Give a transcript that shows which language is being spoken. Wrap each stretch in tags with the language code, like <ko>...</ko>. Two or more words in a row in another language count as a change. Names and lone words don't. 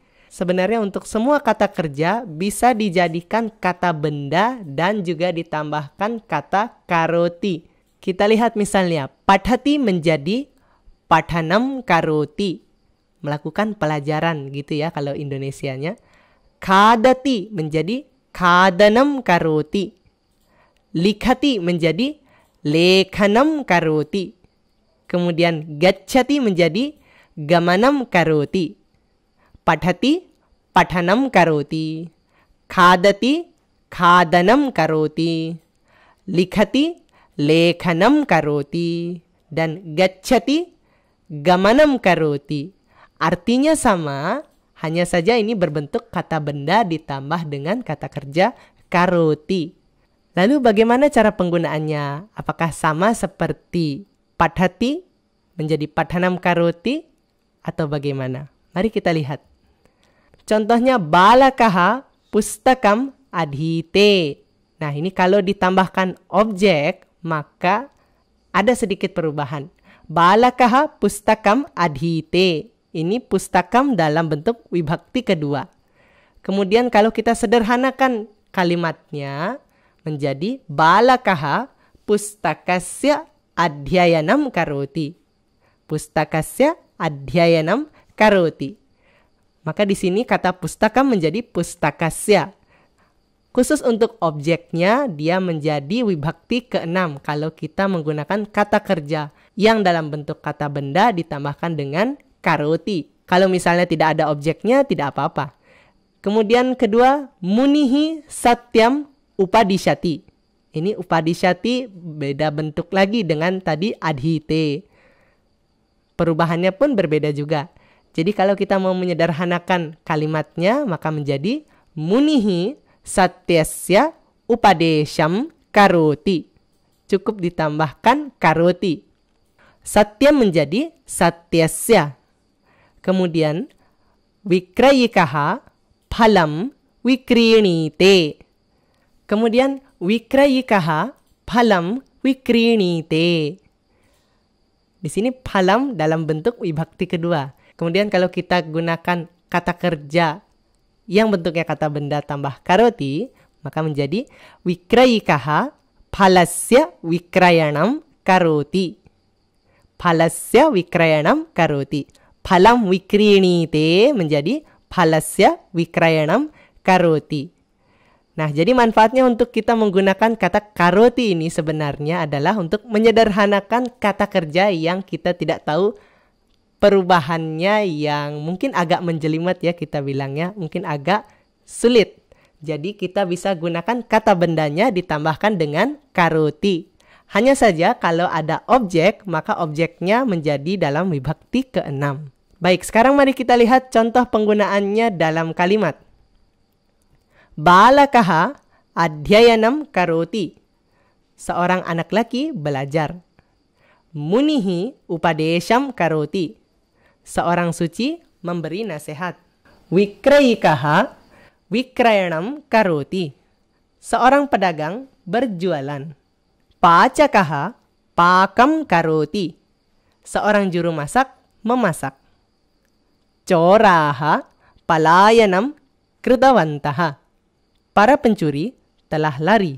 <id>Sebenarnya untuk semua kata kerja bisa dijadikan kata benda dan juga ditambahkan kata karoti. Kita lihat misalnya, padhati menjadi</id> <sa>padhanam karoti.</sa> <id>Melakukan pelajaran gitu ya kalau Indonesianya.</id> <sa>Khadati menjadi khadanam karoti. Likhati menjadi lekhanam karoti. Kemudian gacchati menjadi gamanam karoti. Padhati padhanam karoti. Khadati khadanam karoti. Likhati lekhanam karoti. Dan gacchati gamanam karoti.</sa> <id>Artinya sama, hanya saja ini berbentuk kata benda ditambah dengan kata kerja karoti. Lalu bagaimana cara penggunaannya? Apakah sama seperti padhati menjadi</id> <sa>padhanam karoti</sa> <id>atau bagaimana? Mari kita lihat.</id> <sa>Contohnya balakaha pustakam adhite.</sa> <id>Nah, ini kalau ditambahkan objek, maka ada sedikit perubahan.</id> <sa>Balakaha pustakam adhite.</sa> <id>Ini pustakam dalam bentuk wibhakti kedua. Kemudian kalau kita sederhanakan kalimatnya menjadi</id> <sa>balakaha pustakasya adhyayanam karoti. Pustakasya adhyayanam karoti.</sa> <id>Maka di sini kata pustakam menjadi pustakasya. Khusus untuk objeknya, dia menjadi wibhakti ke-6 kalau kita menggunakan kata kerja yang dalam bentuk kata benda ditambahkan dengan karoti. Kalau misalnya tidak ada objeknya, tidak apa-apa. Kemudian kedua,</id> <sa>munihi satyam upadishati.</sa> <id>Ini upadishati beda bentuk lagi dengan tadi adhite. Perubahannya pun berbeda juga. Jadi kalau kita mau menyederhanakan kalimatnya, maka menjadi</id> <sa>munihi satyasya upadesham karoti.</sa> <id>Cukup ditambahkan karoti.</id> <sa>Satyam menjadi satyasya. Kemudian vikrayikaha phalam vikrinite. Kemudian vikrayikaha phalam vikrinite.</sa> <id>Di sini phalam dalam bentuk vibhakti kedua. Kemudian kalau kita gunakan kata kerja yang bentuknya kata benda tambah karoti, maka menjadi</id> <sa>vikrayikaha phalasya vikrayanam karoti. Phalasya vikrayanam karoti. Phalam vikrinite menjadi phalasya vikrayanam karoti.</sa> <id>Nah, jadi manfaatnya untuk kita menggunakan kata karoti ini sebenarnya adalah untuk menyederhanakan kata kerja yang kita tidak tahu perubahannya, yang mungkin agak menjelimet ya kita bilangnya, mungkin agak sulit. Jadi kita bisa gunakan kata bendanya ditambahkan dengan karoti. Hanya saja kalau ada objek, maka objeknya menjadi dalam vibhakti ke-6. Baik, sekarang mari kita lihat contoh penggunaannya dalam kalimat.</id> <sa>Balakaha adhyayanam karoti.</sa> <id>Seorang anak laki belajar.</id> <sa>Munihi upadesham karoti.</sa> <id>Seorang suci memberi nasihat.</id> <sa>Vikrayikaha vikrayanam karoti.</sa> <id>Seorang pedagang berjualan.</id> <sa>Pacakaha pakam karoti.</sa> <id>Seorang juru masak memasak.</id> <sa>Coraha palayanam kritavantaha.</sa> <id>Para pencuri telah lari.</id>